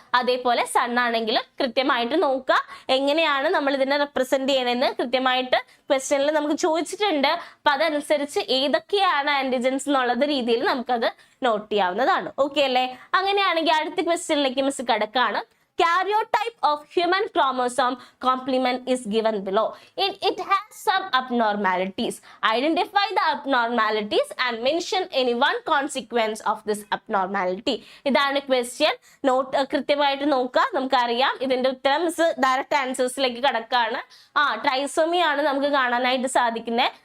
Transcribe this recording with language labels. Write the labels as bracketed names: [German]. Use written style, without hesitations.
[Malayalam] അതേപോലെ സൺ ആണെങ്കിലും കൃത്യമായിട്ട് നോക്കുക എങ്ങനെയാണ് നമ്മൾ ഇതിനെ റെപ്രസെന്റ് ചെയ്യണമെന്ന് കൃത്യമായിട്ട് ക്വസ്റ്റ്യനിൽ നമുക്ക് ചോദിച്ചിട്ടുണ്ട്. അപ്പൊ അതനുസരിച്ച് ഏതൊക്കെയാണ് ആന്റിജൻസ് എന്നുള്ളത് രീതിയിൽ നമുക്കത് നോട്ട് ചെയ്യാവുന്നതാണ്. ഓക്കെ അല്ലേ? അങ്ങനെയാണെങ്കിൽ അടുത്ത ക്വസ്റ്റ്യനിലേക്ക് മിസ് കിടക്കാണ്. [English] Karyotype of human chromosome complement is given below. It has some abnormalities. Identify the abnormalities and mention any one consequence of this abnormality. [Malayalam] ഇതാണ് ക്വസ്റ്റ്യൻ. കൃത്യമായിട്ട് നോക്കുക. നമുക്കറിയാം ഇതിന്റെ ഉത്തരം മിസ് ഡയറക്റ്റ് ആൻസേഴ്സിലേക്ക് കിടക്കാണ്. ട്രൈസോമി ആണ് നമുക്ക് കാണാനായിട്ട് സാധിക്കുന്നത്.